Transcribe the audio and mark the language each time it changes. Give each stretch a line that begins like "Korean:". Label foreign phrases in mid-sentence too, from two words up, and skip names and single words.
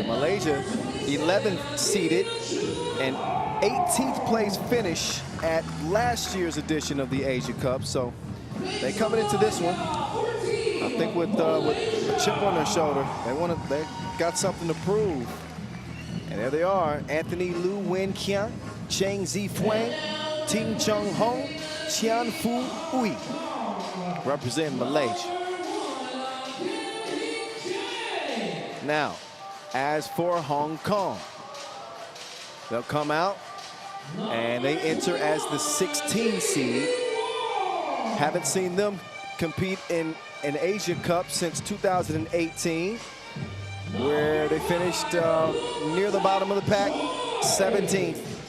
English: Malaysia, 11th seeded and 18th place finish at last year's edition of the Asia Cup. So they coming into this one, I think with a chip on their shoulder. They got something to prove. And there they are: Anthony Liu Wen Kian, Cheng Zifuan, Ting Chung Ho, Chian Fu Ui, representing Malaysia. Now, as for Hong Kong, they'll come out and they enter as the 16th seed. Haven't seen them compete in an Asia Cup since 2018, where they finished near the bottom of the pack, 17th.